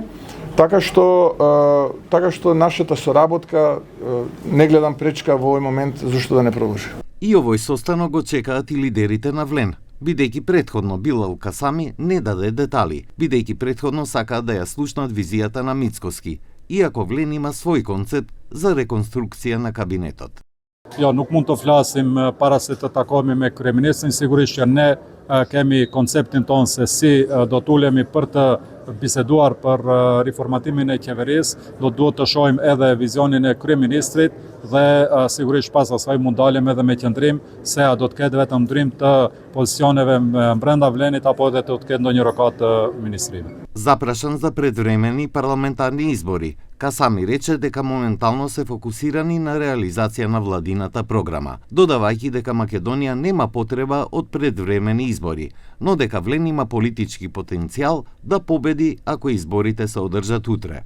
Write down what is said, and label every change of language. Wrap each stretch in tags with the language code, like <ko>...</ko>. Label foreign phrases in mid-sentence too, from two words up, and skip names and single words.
<mk>Така што нашата соработка не гледам пречка во овој момент зашто да не продолжи. И овој состанок го чекаат и лидерите на Влен, бидејќи претходно Билал Касами не даде детали, бидејќи претходно сакаат да ја слушнат визијата на Мицкоски, иако Влен има свој концепт за реконструкција на кабинетот.</mk> <sq>Ja, nuk mund të flasim para se të takohemi me kryeministrin, sigurisht që ne kemi konceptin tonë se si do të ulemi për të biseduar për riformatimin e qeverisë, duhet të shohim edhe vizionin e kryeministrit dhe sigurisht pas asaj mund dalim edhe me qëndrim se a do të ketë vetëm ndrim të pozicioneve brenda Vlenit apo edhe të ketë ndonjë rokat ministrime.</sq> <mk>Запрашан за предвремени парламентарни избори, Касами рече дека моментално се фокусирани на реализација на владината програма, додавајќи дека Македонија нема потреба од предвремени избори, но дека Влен има политички потенцијал да победи ако изборите се одржат утре.</mk>